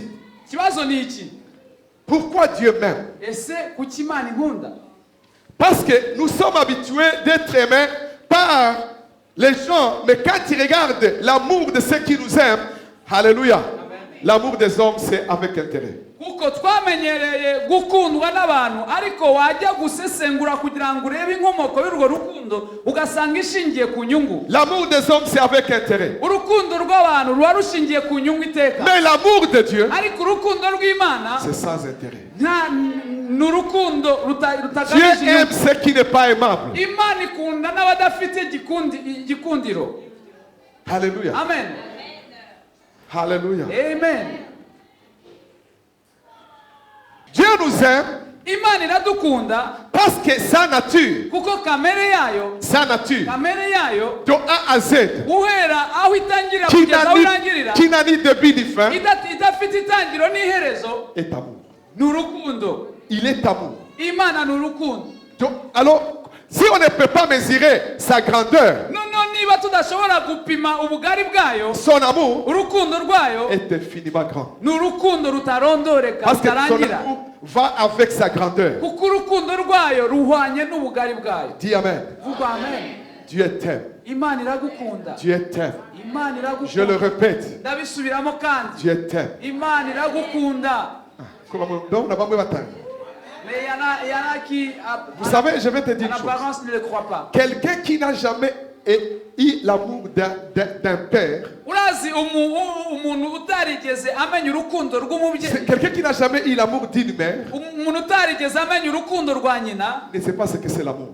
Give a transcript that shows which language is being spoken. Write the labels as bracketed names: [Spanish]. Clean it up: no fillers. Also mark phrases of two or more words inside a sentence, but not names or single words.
[French] Pourquoi Dieu m'aime? Parce que nous sommes habitués d'être aimés par les gens, mais quand tu regardes l'amour de ceux qui nous aiment, Alléluia, l'amour des hommes, c'est avec intérêt. [Kinyarwanda] Kuko twamenyereye gukundwa n'abantu ariko wajya gusesengura kugira ngo urebe inkomoko y'urwo rukundo ugasanga ishingiye ku nyungu. [French] L'amour des hommes c'est avec intérêt. [Kinyarwanda] Urukundo rw'abantu ruba rushingiye ku nyungu iteka. [French] Mais l'amour de Dieu, [Kinyarwanda] ariko urukundo rw'Imana [French] c'est sans intérêt. [Kinyarwanda] N'urukundo [French] Dieu aime ce qui n'est pas aimable. [Kinyarwanda] Imana ikunda n'abadafite igikundiro. [French] Alléluia. Amen. Alléluia. Amen. Dieu nous aime [Kinyarwanda] Imana iradukunda [French] parce que sa nature, [Kinyarwanda] kuko kamere yayo, [French] sa nature, [Kinyarwanda] kamere yayo [French] de A à Z, [Kinyarwanda] uhera aho itangirira kugeza aho irangirira, [French] qui n'a ni début ni fin, [Kinyarwanda] idafite itangiro n'iherezo, [French] est amour. [Kinyarwanda] N'urukundo. [French] Il est amour. [Kinyarwanda] Imana n'urukundo. [French] Alors, si on ne peut pas mesurer sa grandeur, [Kinyarwanda] niba tudashobora gupima ubugari bwayo, [French] son amour [Kinyarwanda] urukundo rwayo [French] est infiniment grand. [Kinyarwanda] N'urukundo rutarondoreka [French] Parce que son [Kinyarwanda] rutarangira. [French] amour va avec sa grandeur. [Kinyarwanda] Kuko urukundo rwayo ruhwanye n'ubugari bwayo. [French] Dis amen. [Kinyarwanda] Vuga amen. [French] Dieu t'aime. [Kinyarwanda] Imana iragukunda. [French] Dieu t'aime. [Kinyarwanda] Imana iragukunda. [French] Je le répète. [Kinyarwanda] Ndabisubiramo kandi. [French] Dieu t'aime. [Kinyarwanda] Imana iragukunda. [French] Vous savez, je vais te dire une chose. Ne le croit pas. Quelqu'un qui n'a jamais eu l'amour d'un père, quelqu'un qui n'a jamais eu l'amour d'une mère, ne sait pas ce que c'est l'amour.